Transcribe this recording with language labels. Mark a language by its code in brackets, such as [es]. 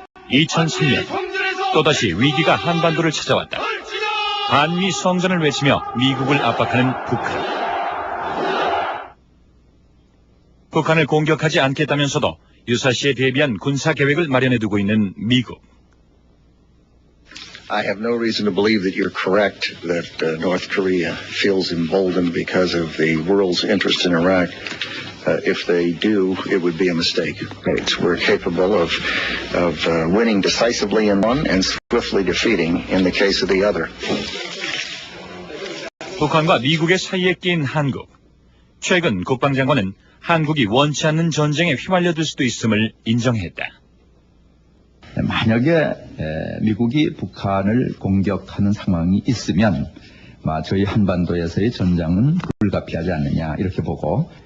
[ko] 2003년 또다시 위기가 한반도를 찾아왔다. 반미 성전을 외치며 미국을 압박하는 북한. 북한을 공격하지 않겠다면서도 유사시에 대비한 군사 계획을 마련해두고 있는 미국. [en] I have no reason to believe that you're correct that North Korea feels emboldened because of the world's interest in Iraq. If they do, it would be a mistake. We're capable of winning decisively in one and swiftly defeating in the case of the other. [ko] 북한과 미국의 사이에 낀 한국. 최근 국방장관은 한국이 원치 않는 전쟁에 휘말려들 수도 있음을 인정했다. 만약에 미국이 북한을 공격하는 상황이 있으면 저희 한반도에서의 전장은 불가피하지 않느냐 이렇게 보고